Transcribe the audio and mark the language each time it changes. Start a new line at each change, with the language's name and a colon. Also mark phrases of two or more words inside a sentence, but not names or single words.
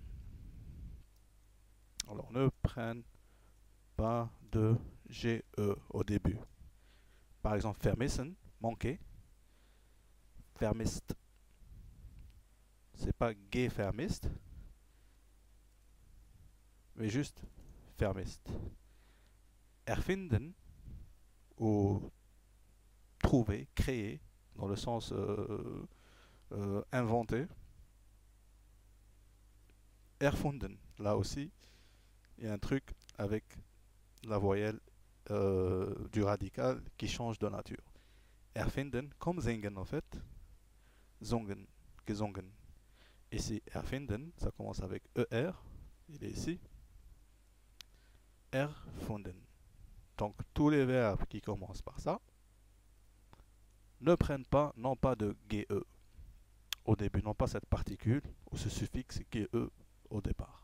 French: Alors, ne prennent pas de GE au début. Par exemple, vermissen, manquer. Vermisst. C'est pas gevermisst, mais juste vermisst. Erfinden, ou trouver, créer, dans le sens inventer. Erfunden, là aussi, il y a un truc avec la voyelle du radical qui change de nature. Erfinden, comme singen en fait.
German: Zungen, gesungen.
French: Ici, erfinden, ça commence avec ER. Il est ici. Erfunden. Donc, tous les verbes qui commencent par ça ne prennent pas, non pas de GE au début, non pas cette particule ou ce suffixe GE au départ.